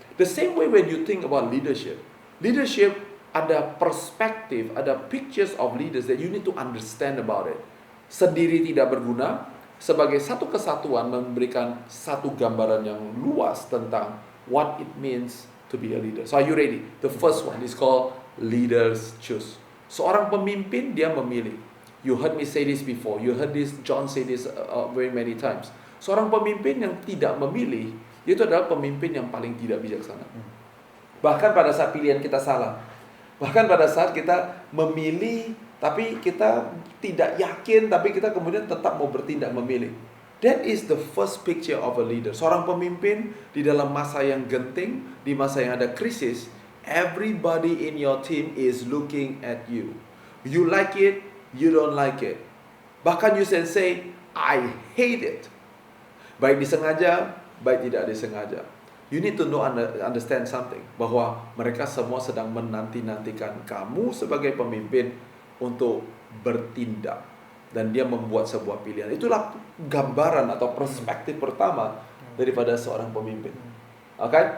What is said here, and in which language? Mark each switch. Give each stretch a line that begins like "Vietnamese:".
English: The same way when you think about leadership. Leadership
Indonesian: ada perspektif, ada
English: pictures of leaders that you need to understand about it.
Indonesian: Sendiri tidak berguna, sebagai satu kesatuan memberikan satu gambaran yang luas tentang
English: what it means to be a leader. So are you ready? The first one is called leaders choose.
Indonesian: Seorang pemimpin dia memilih.
English: You heard me say this before. You heard this John say this very many times.
Indonesian: Seorang pemimpin yang tidak memilih, itu adalah pemimpin yang paling tidak bijaksana. Bahkan pada saat pilihan kita salah. Bahkan pada saat kita memilih, tapi kita tidak yakin, tapi kita kemudian tetap mau bertindak memilih.
English: That is the first picture of a leader.
Indonesian: Seorang pemimpin di dalam masa yang genting, di masa yang ada krisis,
English: everybody in your team is looking at you. You like it, you don't like it.
Indonesian: Bahkan
English: you can say, I hate it.
Indonesian: Baik disengaja, baik tidak disengaja.
English: You need to know, understand something,
Indonesian: bahwa mereka semua sedang menanti-nantikan kamu sebagai pemimpin untuk bertindak. Dan dia membuat sebuah pilihan. Itulah gambaran atau perspektif pertama daripada seorang pemimpin. Oke?